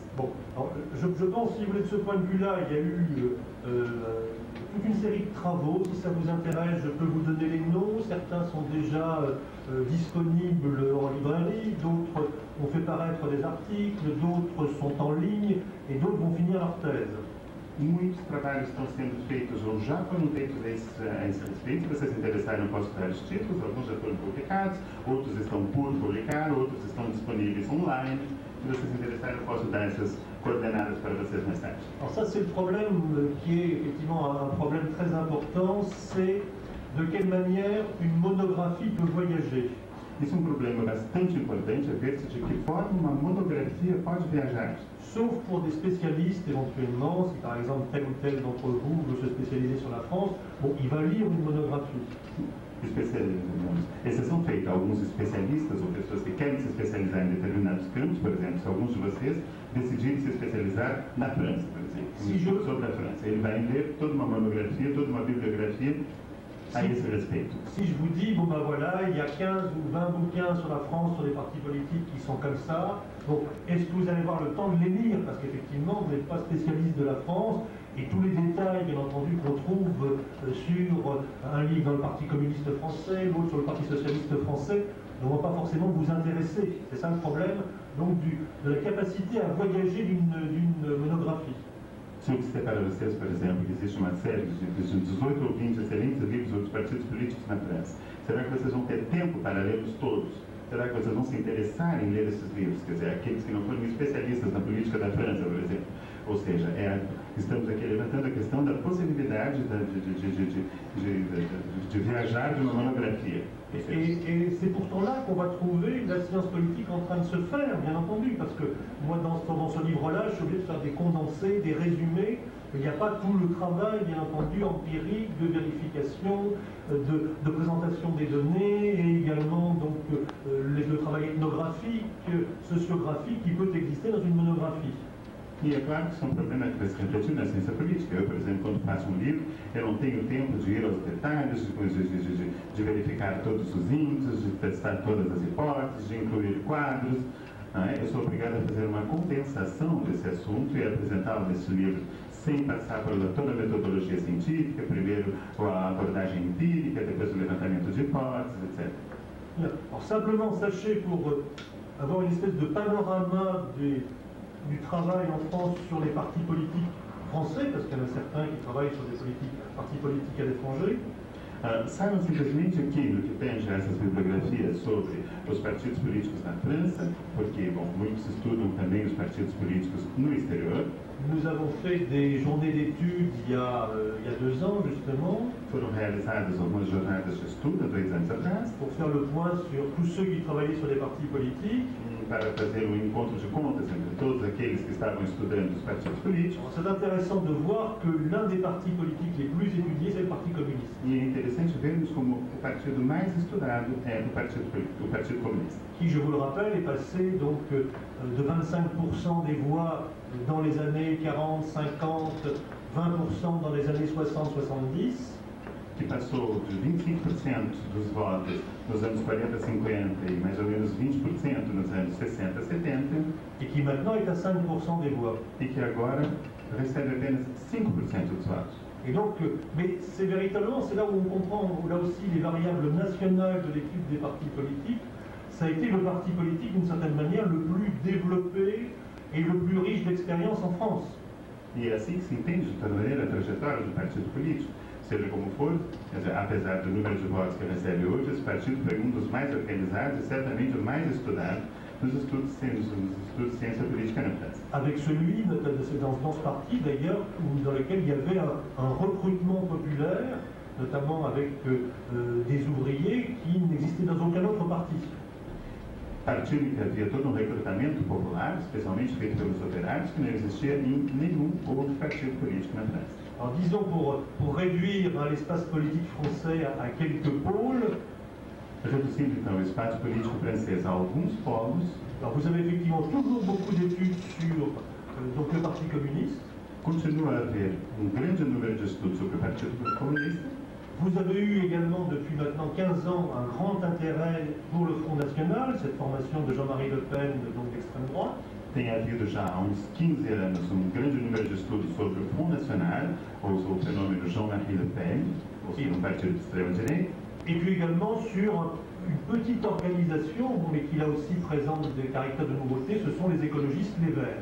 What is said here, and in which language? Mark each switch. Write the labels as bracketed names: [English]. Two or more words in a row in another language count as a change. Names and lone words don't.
[French] Bon, alors, je pense, si vous voulez, de ce point de vue-là, il y a eu toute une série de travaux. Si ça vous intéresse, je peux vous donner les noms. Certains sont déjà disponibles en librairie, d'autres ont fait paraître des articles, d'autres sont en ligne, et d'autres vont finir leur thèse. [Portuguese] Muitos trabalhos estão sendo feitos ou já foram feitos a esse respeito. Se vocês se interessarem, eu posso dar os títulos. Alguns já foram publicados, outros estão por publicar, outros estão disponíveis online. Se vocês se interessarem, eu posso dar essas coordenadas para vocês mais tarde. [French] Alors ça, c'est le problème qui est effectivement un problème très important, c'est de quelle manière une monographie peut voyager. [Portuguese] Isso é problema bastante importante, é ver-se de que forma uma monografia pode viajar. [French] Sauf pour des spécialistes éventuellement, si par exemple tel ou tel d'entre vous veut se spécialiser sur la France, bon, il va lire une monographie. [Portuguese] Exceção feita a alguns especialistas ou pessoas que querem se especializar em determinados campos, por exemplo, se alguns de vocês decidirem se especializar na França, por exemplo, sobre a França, ele vai ler toda uma monografia, toda uma bibliografia à esse respeito. [French] Si je vous dis, bon ben voilà, il y a 15 ou 20 bouquins sur la France, sur les partis politiques qui sont comme ça, bon, est-ce que vous allez avoir le temps de les lire? Parce qu'effectivement, vous n'êtes pas spécialiste de la France, et tous les détails, bien entendu, qu'on trouve sur un livre dans le Parti communiste français, l'autre sur le Parti socialiste français, ne vont pas forcément vous intéresser. C'est ça le problème, donc, de la capacité à voyager d'une monographie. [Portuguese] Se eu disser para vocês, por exemplo, que existe uma série de 18 ou 20 excelentes livros dos partidos políticos na França, será que vocês vão ter tempo para lê-los todos? Será que vocês vão se interessar em ler esses livros? Quer dizer, aqueles que não foram especialistas na política da França, por exemplo. Ou seja, estamos aqui levantando a questão da possibilidade de viajar de uma monografia. [French] Et qu'on va trouver la science politique en train de se faire, bien entendu, parce que moi, dans ce livre-là, je suis obligé de faire des condensés, des résumés. Il n'y a pas tout le travail, bien entendu, empirique, de vérification, de présentation des données, et également donc, le travail ethnographique, sociographique, qui peut exister dans une monographie. [Portuguese] E é claro que isso é um problema que vai se refletir na ciência política. Eu, por exemplo, quando faço um livro, eu não tenho tempo de ir aos detalhes, de verificar todos os índices, de testar todas as hipóteses, de incluir quadros. Eu sou obrigado a fazer uma condensação desse assunto e apresentá-lo nesse livro sem passar por toda a metodologia científica, primeiro a abordagem empírica, depois o levantamento de hipóteses, etc. [French] Alors simplement, sachez, pour avoir une espèce de panorama du travail en France sur les partis politiques français, parce qu'il y en a certains qui travaillent sur des partis politiques à l'étranger. [Portuguese] Saibam simplesmente que, no que tange essas bibliografias sobre os partidos políticos na França, porque, bom, muitos estudam também os partidos políticos no exterior. [French] Nous avons fait des journées d'études il y a 2 ans, justement. [Portuguese] Foram realizadas algumas jornadas de estudo há 2 anos atrás. [French] Pour faire le point sur tous ceux qui travaillaient sur les partis politiques. [Portuguese] Para fazer um encontro de contas entre todos aqueles que estavam estudando os partidos políticos. [French] C'est intéressant de voir que l'un des partis politiques les plus étudiés, c'est le Parti communiste. [Portuguese] E é interessante vermos como o partido mais estudado é o Partido Comunista. [French] Qui, je vous le rappelle, est passé donc de 25% des voix dans les années 40, 50, 20% dans les années 60, 70. [Portuguese] Que passou de 25% dos votos nos anos 40, 50 e mais ou menos 20% nos anos 60, 70. [French] Et qui maintenant est à 5% des voix. [Portuguese] E que agora recebe apenas 5% dos votos. [French] Et donc, mais c'est véritablement, c'est là où on comprend, là aussi, les variables nationales de l'étude des partis politiques. Ça a été le parti politique, d'une certaine manière, le plus développé et le plus riche d'expérience en France. [Portuguese] E é assim que se entende, de toda maneira, a trajetória do partido político. Seja como for, quer dizer, apesar do número de votos que recebe hoje, esse partido foi um dos mais organizados e certamente o mais estudado nos estudos de ciência política na França. [French] Avec celui, dans ce parti d'ailleurs, dans lequel il y avait un recrutement populaire, notamment avec des ouvriers qui n'existaient dans aucun autre parti. [Portuguese] Partido em que havia todo um recrutamento popular, especialmente feito pelos operários, que não existia em nenhum outro partido político na França. [French] Alors disons, pour réduire l'espace politique français à quelques pôles, [Portuguese] reduzindo então o espaço político francês a alguns polos. [French] Alors vous avez effectivement toujours beaucoup d'études sur donc le Parti communiste. [Portuguese] Continua a haver grande número de estudos sobre o Partido Comunista. [French] Vous avez eu également depuis maintenant 15 ans un grand intérêt pour le Front National, cette formation de Jean-Marie Le Pen, donc d'extrême droite. [Portuguese] Tem havido já há uns 15 anos grande número de estudos sobre o Front National, ou o fenômeno Jean-Marie Le Pen, ou seja, um partido de extrema-direita. [French] Et puis également sur une petite organisation, mais qui là aussi présente des caractères de nouveauté, ce sont les écologistes, les Verts.